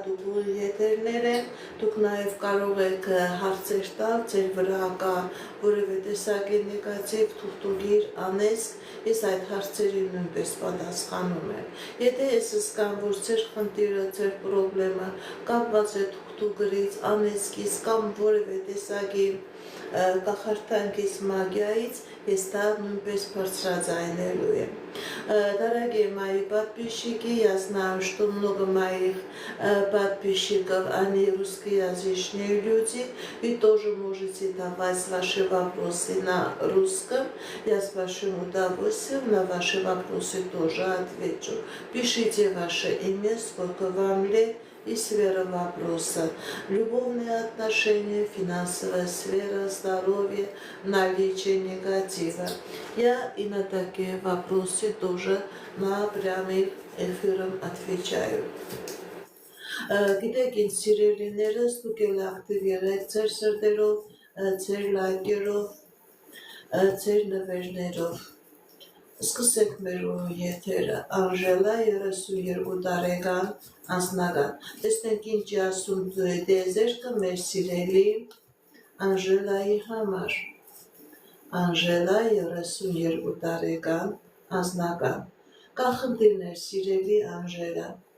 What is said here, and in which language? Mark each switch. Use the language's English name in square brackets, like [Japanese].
[Armenian] ուղիղ եթերներ են, դուք նաև կարող եք հարցեր տալ, ձեր վրա կա որևէ տեսակի նեգատիվ, թուղթուգիր, անեծք, ես այդ հարցերին նույնպես պատասխանում եմ։ Եթե ես զգամ, որ ձեր խնդիրը, ձեր պրոբլեմը կապված է թուղթուգրից, անեծքից կամ որևէ տեսակի կախարդանքից, магиայից, ես դա նույնպես բարձրաձայնելու եմ։ [Russian] Дорогие мои подписчики, я знаю, что много моих подписчиков, они русскоязычные люди, вы тоже можете давать ваши вопросы на русском, я с вашим удовольствием на ваши вопросы тоже отвечу. Пишите ваше имя, сколько вам лет, и сфера вопроса. Любовные отношения, финансовая сфера, здоровье, наличие негатива. Я и на такие вопросы тоже на прямым эфиром отвечаю. [Armenian] Գիտեք ինձ սիրելիներս, դուք էլ ակտիվ եղեք ձեր սրտերով, ձեր լայքերով, ձեր նվերներով։ Սկսենք մեր եթերը, Անժելա 32 տարեկան անձնական։ Տեսնենք ինչ ասում դեզերքը մեր սիրելի Անժելայի համար։ Անժելա 32 տարեկան անձնական։ Կա խնդիրներ սիրելի Անժելա։